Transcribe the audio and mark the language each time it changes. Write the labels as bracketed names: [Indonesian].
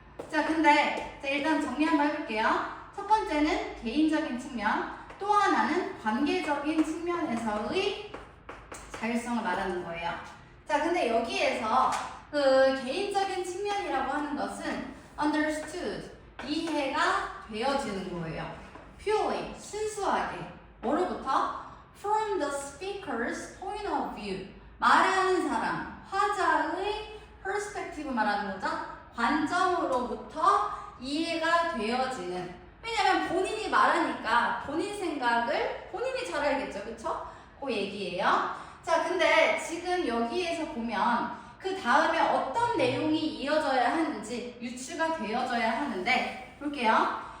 [Korean] 자, 근데 자, 일단 정리 한번 해볼게요. 첫 번째는 개인적인 측면, 또 하나는 관계적인 측면에서의 자율성을 말하는 거예요. 자, 근데 여기에서 그 개인적인 측면이라고 하는 것은 understood, 이해가 되어지는 거예요. purely, 순수하게. 뭐로부터? [English] From the speaker's point of view. [Korean] 말하는 사람, 화자의 perspective 말하는 거죠. 관점으로부터 이해가 되어지는. 왜냐면 본인이 말하니까 본인 생각을 본인이 잘 알겠죠. 그쵸? 그 얘기예요. 자, 근데 지금 여기에서 보면 그 다음에 어떤 내용이 이어져야 하는지 유추가 되어져야 하는데 볼게요.